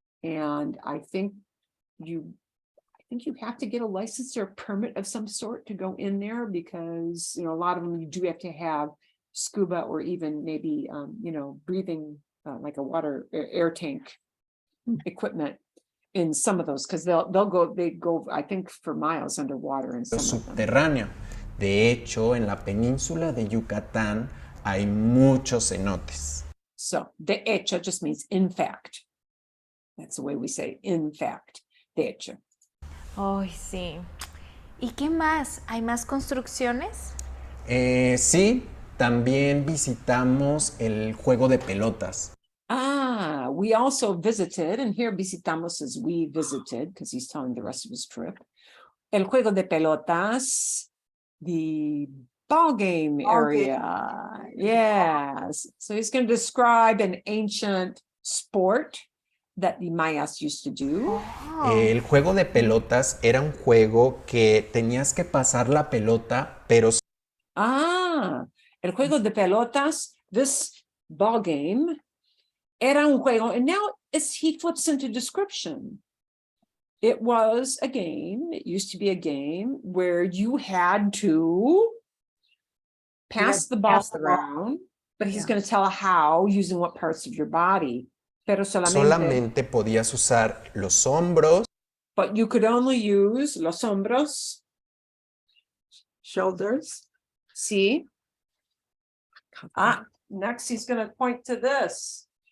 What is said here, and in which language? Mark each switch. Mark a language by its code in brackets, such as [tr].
[en] And I think you have to get a license or a permit of some sort to go in there because, a lot of them you do have to have scuba or even maybe, breathing, like a water air tank equipment in some of those, because they go, I think, for miles underwater in some of them. [es] Subterráneo. De hecho, en la península de Yucatán hay muchos cenotes. [en] So, de hecho just means in fact. That's the way we say in fact, de hecho. [es] Ay, sí. ¿Y qué más? ¿Hay más construcciones? Sí, también visitamos el juego de pelotas. [en] We also visited, and here visitamos as we visited, because he's telling the rest of his trip. [es] El juego de pelotas, [en] the ball game Ball game. area. Yes. So he's going to describe an ancient sport that the Mayas used to do. Oh, [es] El juego de pelotas era un juego que tenías que pasar la pelota, pero El juego de pelotas, [en] this ball game, [es] era un juego, [en] and now he flips into description. It was a game, it used to be a game where you had to pass the ball pass the ball. around, but he's Yeah. going to tell how, using what parts of your body. [es] Pero solamente podías usar los hombros, [en] but you could only use [es] los hombros, [en] Shoulders. see? Next he's going to point to this.